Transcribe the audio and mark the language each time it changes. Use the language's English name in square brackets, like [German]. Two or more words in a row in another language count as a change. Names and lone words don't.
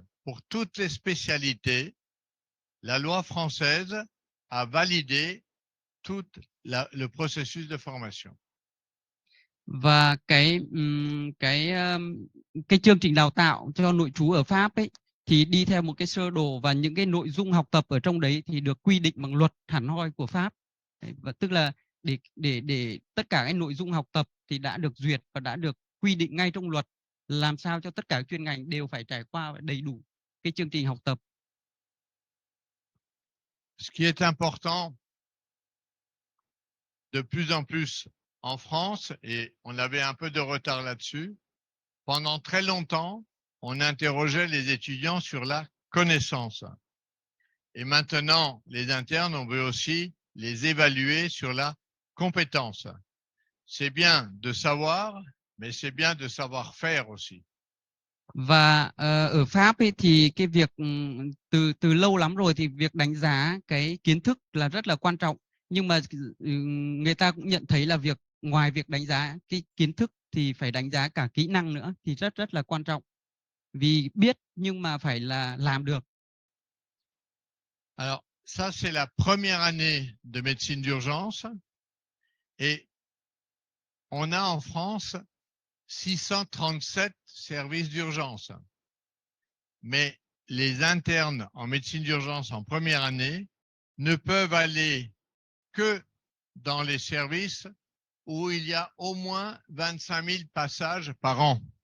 [French] Pour toutes les spécialités, la loi française a validé tout le processus de formation. [Vietnamese] Và cái chương trình đào tạo cho nội trú ở Pháp ấy thì đi theo một cái sơ đồ, và những cái nội dung học tập ở trong đấy thì được quy định bằng luật hẳn hoi của Pháp. Đấy, và tức là để tất cả cái nội dung học tập thì đã được duyệt và đã được quy định ngay trong luật, làm sao cho tất cả chuyên ngành đều phải trải qua đầy đủ cái chương trình học tập. [French] Ce qui est important de plus en plus en France, et on avait un peu de retard là-dessus, pendant très longtemps, on interrogeait les étudiants sur la connaissance. Et maintenant, les internes, on veut aussi les évaluer sur la compétence. C'est bien de savoir, mais c'est bien de savoir faire aussi. [Vietnamese] Và ở Pháp ấy, thì cái việc từ lâu lắm rồi thì việc đánh giá cái kiến thức là rất là quan trọng, nhưng mà người ta cũng nhận thấy là ngoài việc đánh giá cái kiến thức thì phải đánh giá cả kỹ năng nữa, thì rất rất là quan trọng, vì biết nhưng mà phải là làm được. [French] Alors, ça, c'est la première année de médecine d'urgence. Et on a en France 637 services d'urgence. Mais les internes en médecine d'urgence en première année ne peuvent aller que dans les services où il y a au moins 25 000 passages par an.